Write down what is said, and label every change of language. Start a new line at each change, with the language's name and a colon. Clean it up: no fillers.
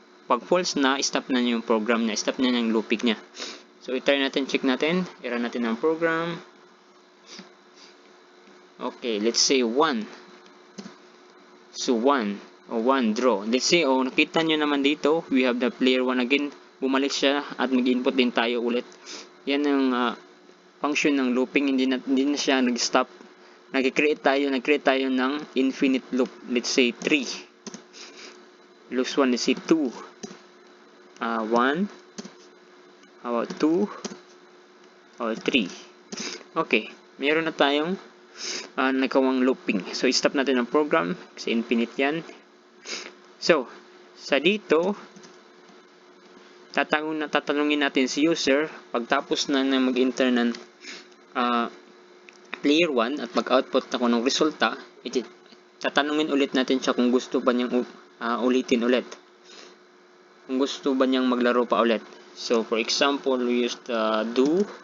Filipino: Pag false na, stop na niya yung program niya, stop na niya yung looping niya. So i-try natin, check natin, i-run natin ang program.
English: Okay, let's say 1. So 1 draw. Let's say,
Filipino: nakita nyo naman dito,
English: we have the player 1 again.
Filipino: Bumalik siya at mag-input din tayo ulit. Yan ang function ng looping. Hindi na siya nag-stop. Nag-create tayo ng infinite loop.
English: Let's say 3. Loops 1, let's say 2. 1. How about 2? Or 3. Okay.
Filipino: Meron na tayong nagawang looping. So, stop natin ang program kasi infinite yan. So, sa dito, tatanungin natin si user pagtapos na mag-enter ng player 1 at mag-output ako ng resulta, tatanungin ulit natin siya kung gusto ba niyang ulitin ulit. Kung gusto ba niyang maglaro pa ulit.
English: So, for example, we use the do.